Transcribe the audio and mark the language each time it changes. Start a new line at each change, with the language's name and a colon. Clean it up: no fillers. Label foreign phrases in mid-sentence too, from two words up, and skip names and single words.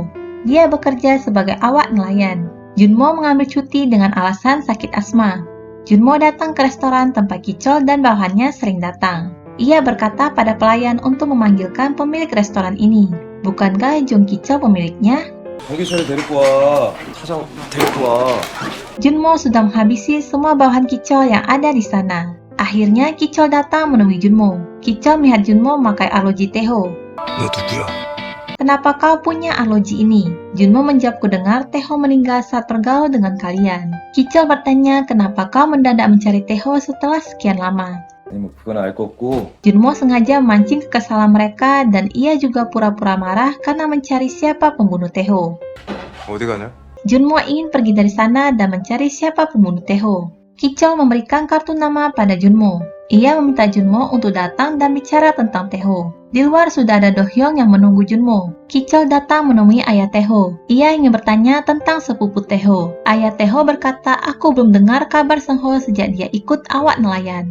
Indonesian: Dia bekerja sebagai awak nelayan. Junmo mengambil cuti dengan alasan sakit asma. Junmo datang ke restoran tempat Ki-chol dan bawahannya sering datang. Ia berkata pada pelayan untuk memanggilkan pemilik restoran ini. Bukankah Jong Ki-chol pemiliknya?
Korean: 정기철이 데리고 와. 사장 데리고 와.
Indonesian: Junmo sudah menghabisi semua bawahan Ki-chol yang ada di sana. Akhirnya Ki-chol datang menemui Junmo. Ki-chol melihat Junmo memakai arloji Taeho.
Korean: 너 누구야?
Indonesian: Kenapa kau punya arloji ini? Junmo menjawab, kudengar Taeho meninggal saat bergaul dengan kalian. Ki-chol bertanya, kenapa kau mendadak mencari Taeho setelah sekian lama?
Korean: 아니 뭐 그건 알 거 없고.
Indonesian: Junmo sengaja memancing kekesalan mereka dan ia juga pura-pura marah karena mencari siapa pembunuh Taeho.
Korean: 어디 가냐?
Indonesian: Junmo ingin pergi dari sana dan mencari siapa pembunuh Taeho. Ki-chol memberikan kartu nama pada Junmo. Ia meminta Junmo untuk datang dan bicara tentang Taeho. Di luar sudah ada Do-hyung yang menunggu Junmo. Ki-chol datang menemui ayah Taeho. Ia ingin bertanya tentang sepupu Taeho. Ayah Taeho berkata, aku belum dengar kabar Seung-ho sejak dia ikut awak nelayan.